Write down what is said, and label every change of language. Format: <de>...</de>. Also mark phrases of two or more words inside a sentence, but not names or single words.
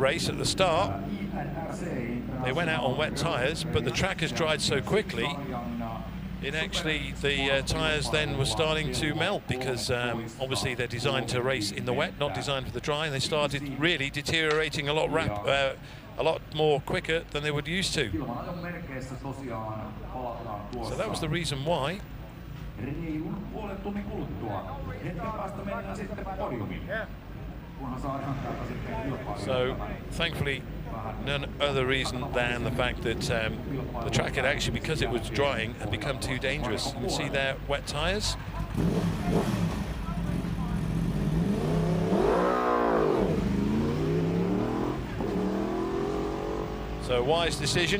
<en>race at the start, they went out on wet tyres, but the track has dried so quickly, the tyres then were starting to melt, because obviously they're designed to race in the wet, not designed for the dry, and they started really deteriorating a lot more quicker than they would used to. So that was the reason why.</en> <fi>reilun puolen tunnin kuluttua. Hetken päästä mennään sitten podiumiin. Kunhan saadaan täältä sitten kilpailuja.</fi> <en>So, thankfully, none other reason than the fact that the track had actually, because it was drying, had become too dangerous. You can see there wet tyres. So wise decision.</en>